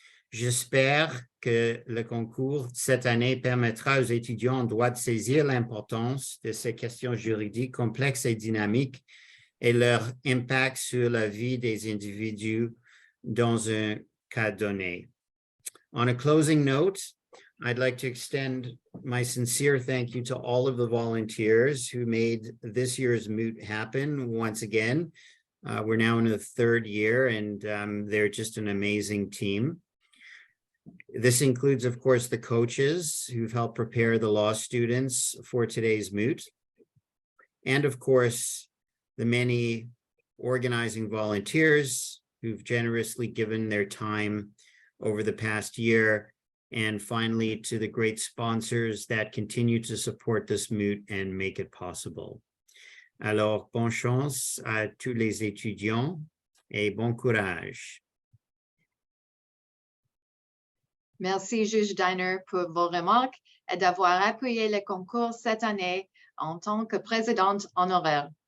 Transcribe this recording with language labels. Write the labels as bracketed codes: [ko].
[fr] J'espère que le concours cette année permettra aux étudiants en droit de saisir l'importance de ces questions juridiques complexes et dynamiques et leur impact sur la vie des individus dans un cas donné. [en] On a closing note, I'd like to extend my sincere thank you to all of the volunteers who made this year's moot happen once again. We're now in the third year, and they're just an amazing team. This includes, of course, the coaches who've helped prepare the law students for today's moot, and of course, the many organizing volunteers who've generously given their time over the past year, and finally to the great sponsors that continue to support this moot and make it possible. [fr] Alors, bonne chance à tous les étudiants et bon courage. Merci, Juge Diner, pour vos remarques et d'avoir appuyé le concours cette année en tant que présidente honoraire.